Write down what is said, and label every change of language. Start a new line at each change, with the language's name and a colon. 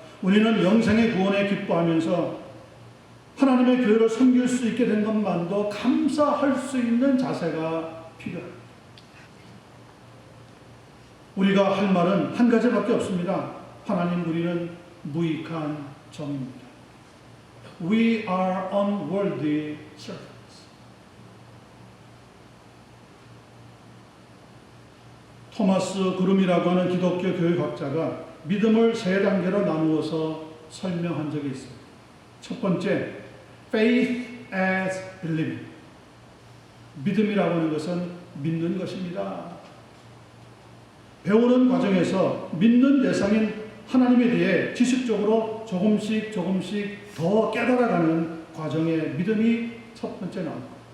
Korean: 우리는 영생의 구원에 기뻐하면서 하나님의 교회를 섬길 수 있게 된 것만도 감사할 수 있는 자세가 필요합니다. 우리가 할 말은 한 가지밖에 없습니다. 하나님, 우리는 무익한 종입니다.
English: We are unworthy servants.
Korean: 토마스 그룸이라고 하는 기독교 교육학자가 믿음을 세 단계로 나누어서 설명한 적이 있습니다. 첫 번째,
English: faith as believing.
Korean: 믿음이라고 하는 것은 믿는 것입니다. 배우는 과정에서 믿는 대상인 하나님에 대해 지식적으로 조금씩 더 깨달아가는 과정에 믿음이 첫 번째 나옵니다.